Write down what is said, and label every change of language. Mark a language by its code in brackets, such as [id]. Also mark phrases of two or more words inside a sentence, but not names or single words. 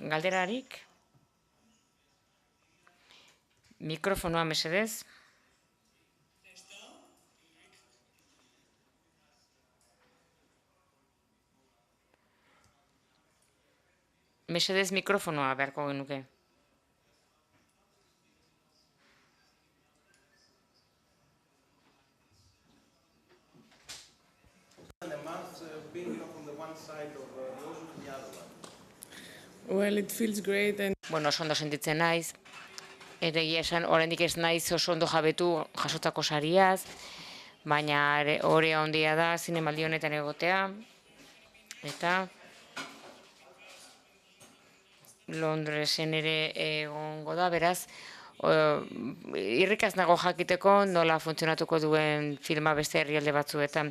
[eu] Galderarik? Mikrofonoa mesedez. Mesedez mikrofonoa beharko genuke. [en] Well, it feels great and [eu] Oso ondo sentitzen naiz. Eta egia esan, oraindik ez naiz oso ondo jabetu jasotako sariaz, baina hori handia da zinemaldi honetan egotea. Eta Londresen ere egongo da, beraz, irrikaz nago jakiteko nola funtzionatuko duen filma beste herrialde batzuetan.